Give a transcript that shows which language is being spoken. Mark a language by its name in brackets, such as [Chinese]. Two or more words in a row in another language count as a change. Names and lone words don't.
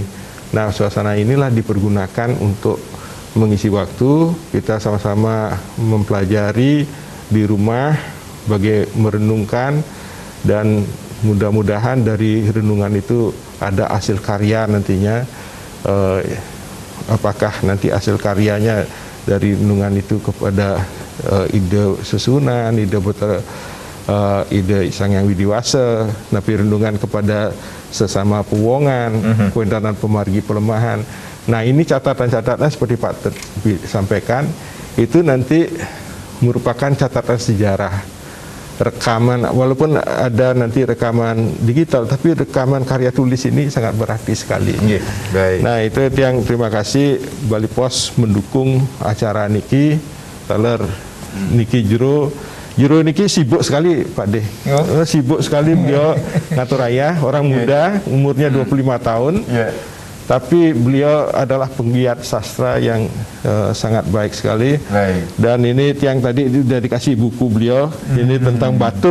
[Indonesian] Nah, suasana inilah dipergunakan untuk mengisi waktu, kita sama-sama mempelajari di rumah, bagi merenungkan, dan mudah-mudahan dari renungan itu ada hasil karya nantinya. Apakah nanti hasil karyanya dari renungan itu kepada ide susunan, ide Sang Yang Widiwasa, tapi renungan kepada sesama pewongan, [Balinese] kuentanan pemargi pelemahan. [Indonesian] Nah, ini catatan-catatan seperti Pak Tet sampaikan, itu nanti merupakan catatan sejarah. Rekaman, walaupun ada nanti rekaman digital, tapi rekaman karya tulis ini sangat berarti sekali. Baik. Nah, itu yang terima kasih Bali Pos mendukung acara niki. [Balinese] Taler niki jero niki [Indonesian] sibuk sekali [Balinese] Pak De. [Indonesian] Sibuk sekali beliau ngatur raya, orang muda, umurnya 25 tahun. Tapi beliau adalah penggiat sastra yang sangat baik sekali. Dan ini yang tadi sudah dikasih buku beliau, ini tentang batur.